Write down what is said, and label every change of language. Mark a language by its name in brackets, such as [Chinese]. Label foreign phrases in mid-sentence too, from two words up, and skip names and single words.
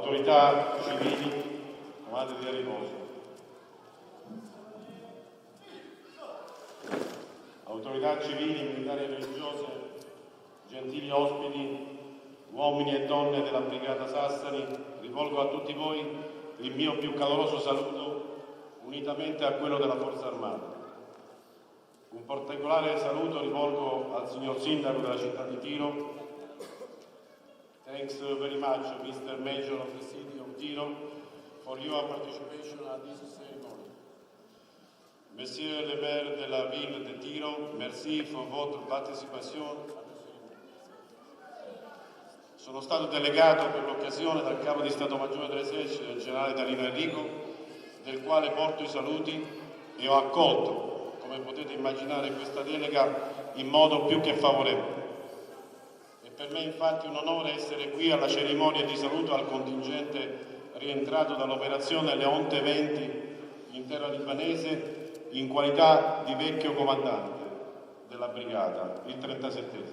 [Italian] autorità civili, chiamate via riposo. Autorità civili, militari e religiose, gentili ospiti, uomini e donne della Brigata Sassari, rivolgo a tutti voi il mio più caloroso saluto, unitamente a quello della Forza Armata. Un particolare saluto rivolgo al signor Sindaco della città di Tiro. [English] Thanks very much, Mr. Major of the City of Tiro, for your participation at this ceremony. [French] Monsieur le maire de la ville de Tiro, merci pour votre participation. [Italian] Sono stato delegato per l'occasione dal Capo di Stato Maggiore dell'Esercito, il generale Danilo Enrico, del quale porto i saluti e ho accolto, come potete immaginare, questa delega in modo più che favorevole. Per me infatti è un onore essere qui alla cerimonia di saluto al contingente rientrato dall'operazione Leonte 20 in terra libanese in qualità di vecchio comandante della brigata, il 37esimo.